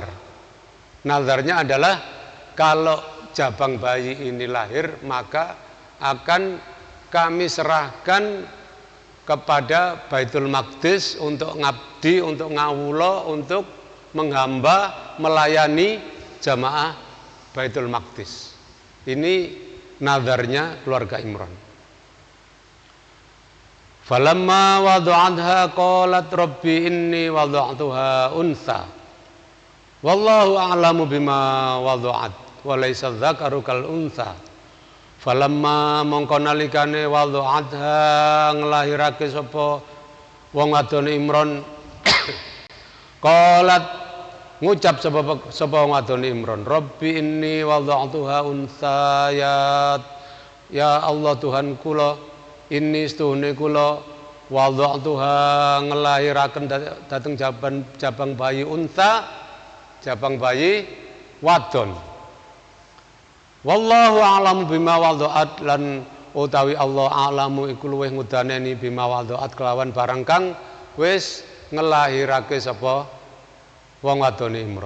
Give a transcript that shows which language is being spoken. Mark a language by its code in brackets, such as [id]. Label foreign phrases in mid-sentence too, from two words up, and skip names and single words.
[id] Nazarnya adalah kalau jabang bayi ini lahir, maka akan kami serahkan kepada Baitul Maqdis untuk ngabdi, untuk ngawula, untuk menghamba, melayani jamaah Baitul Maqdis. Ini nazarnya keluarga Imran. [ar] فلما وضعتها قالت رب إني وضعتها أنثى والله أعلم بما وضعت وليس الذكر كالأنثى. [jv] Falamma mongko nalikane wada'atha nglahirake sapa wong wadon Imran qalat ngucap sapa wong wadon Imran [ar] رب إني وضعتها أنثى [jv] ya Allah Tuhan kula ini setuhune kula wada'tuha ngelahiraken dateng jabang bayi unta, jabang bayi wadon. [ar] والله أعلم بما وضعت [jv] lan utawi Allah a'lamu iku luwih ngudaneni [ar] بما وضعت [jv] kelawan barang kang wis ngelahirake sapa wong wadone Imran.